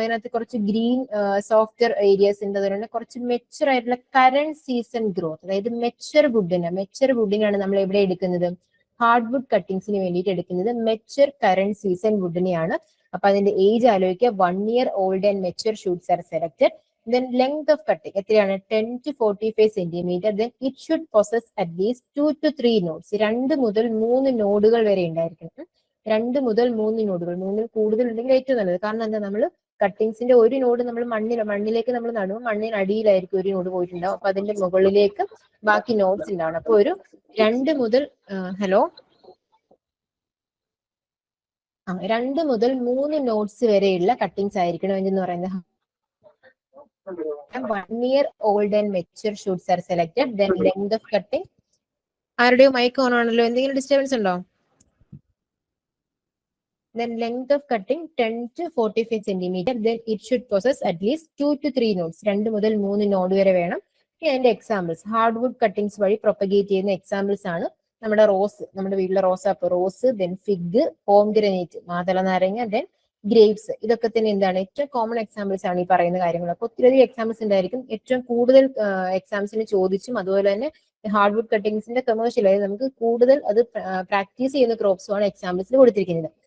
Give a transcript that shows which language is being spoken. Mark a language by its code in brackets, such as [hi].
[ml] അതിനകത്ത് കുറച്ച് green software areas ഉണ്ട്. അതുപോലെ കുറച്ച് മെച്ചർ ആയിട്ടുള്ള കറന്റ് സീസൺ ഗ്രോത്ത്, അതായത് മെച്ചർ വുഡിനാണ് നമ്മൾ എവിടെ എടുക്കുന്നത്? ഹാർഡ്വുഡ് കട്ടിങ്സിന് വേണ്ടിയിട്ട് എടുക്കുന്നത് മെച്ചർ കറന്റ് സീസൺ വുഡിനെയാണ്. അപ്പൊ അതിന്റെ ഏജ് ആലോചിക്കുക. [en] 1 year old and mature shoots are selected. Then length of cutting എത്രയാണ്? 10 to 45 centimetre. Then it should possess at least 2 to 3 nodes. [ml] 2 മുതൽ 3 നോഡുകൾ വരെ ഉണ്ടായിരിക്കണം. 2 മുതൽ 3 നോഡുകൾ, 3 കൂടുതൽ ഉണ്ടെങ്കിൽ ഏറ്റവും നല്ലത്. കാരണം എന്താ? നമ്മൾ കട്ടിങ്സിന്റെ ഒരു നോഡ് നമ്മൾ മണ്ണിലേക്ക് നമ്മൾ നടുമ്പോൾ മണ്ണിന് അടിയിലായിരിക്കും ഒരു നോഡ് പോയിട്ടുണ്ടാവും. അപ്പൊ അതിന്റെ മുകളിലേക്ക് ബാക്കി നോഡ്സ് ഉണ്ടാവണം. അപ്പൊ ഒരു 2 മുതൽ 2 മുതൽ 3 നോഡ്സ് വരെയുള്ള കട്ടിങ്സ് ആയിരിക്കണം എന്ന് പറയുന്നത്. [en] 1 year old and mature shoots are selected. Then length of cutting. [ml] ആരുടെയോ മൈക്ക് ഓൺ ആണല്ലോ, എന്തെങ്കിലും ഡിസ്റ്റർബൻസ് ഉണ്ടോ? [en] Then length of cutting 10 to 45 centimetre. Then it should possess at least 2 to 3 nodes. [ml] 2 മുതൽ 3 നോഡ് വരെ വേണം. ഇനി അതിന്റെ എക്സാമ്പിൾസ്, ഹാർഡ്വുഡ് കട്ടിങ്സ് വഴി പ്രൊപ്പഗേറ്റ് ചെയ്യുന്ന എക്സാമ്പിൾസ് ആണ് നമ്മുടെ റോസ്, നമ്മുടെ വീട്ടിലെ റോസാപ്പ്, റോസ്, ദെൻ ഫിഗ്, പോംഗ്രനേറ്റ്, മാതള നാരങ്ങ, ദെൻ ഗ്രേപ്സ്. ഇതൊക്കെ തന്നെ എന്താണ്? ഏറ്റവും കോമൺ എക്സാമ്പിൾസ് ആണ് ഈ പറയുന്ന കാര്യങ്ങൾ. അപ്പൊ ഒത്തിരി എക്സാമ്പിൾസ് ഉണ്ടായിരിക്കും. ഏറ്റവും കൂടുതൽ എക്സാംസിന് ചോദിച്ചും അതുപോലെ തന്നെ ഹാർഡ്വുഡ് കട്ടിങ്സിന്റെ കമേഴ്ഷ്യൽ, അതായത് നമുക്ക് കൂടുതൽ അത് പ്രാക്ടീസ് ചെയ്യുന്ന ക്രോപ്സും ആണ് എക്സാമ്പിൾസിൽ കൊടുത്തിരിക്കുന്നത്.